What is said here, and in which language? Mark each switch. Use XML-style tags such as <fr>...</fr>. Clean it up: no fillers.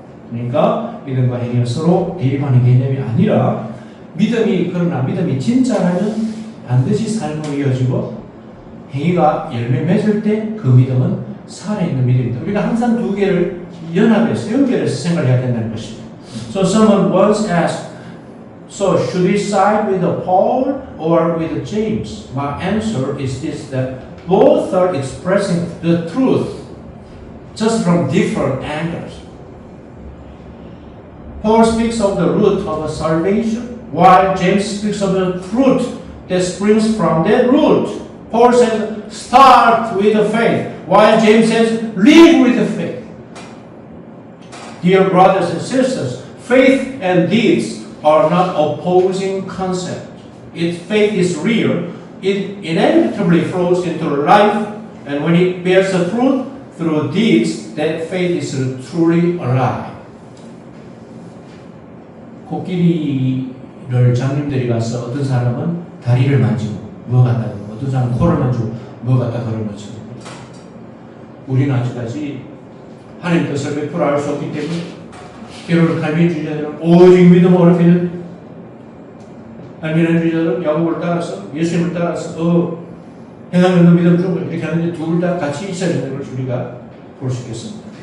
<ko>그러니까 믿음과 행위가 서로 대립하는 개념이 아니라 그러나 믿음이 진짜라면 반드시 삶으로 이어지고 행위가 열매 맺을 때 그 믿음은 살아있는 믿음입니다. 우리가 항상 두 개를 연합해서 연결해서 생각해야 된다는 것입니다.</ko> <en>So someone once asked, so should we side with Paul or with James? My answer is this, that both are expressing the truth just from different angles. Paul speaks of the root of salvation, while James speaks of the fruit that springs from that root. Paul says, start with the faith, while James says, live with the faith. Dear brothers and sisters, faith and deeds are not opposing concepts. If faith is real, it inevitably flows into life, and when it bears a fruit through deeds, that faith is truly alive.</en> <ko>코끼리를 장님들이 가서 어떤 사람은 다리를 만지고 뭐 갖다 그러고 어떤 사람은 코를 만지고 뭐 갖다 그런 것처럼 우리는 아직까지 하나님 뜻을 100% 알 수 없기 때문에 때로는 갈비주의자들은 오직 믿음으로 믿는 알미란주의자들은 야고보를 따라서 예수님을 따라서 행하면 믿음 주고 이렇게 하는데 둘 다 같이 있어야 되는 것을 우리가 볼 수 있겠습니다.</ko>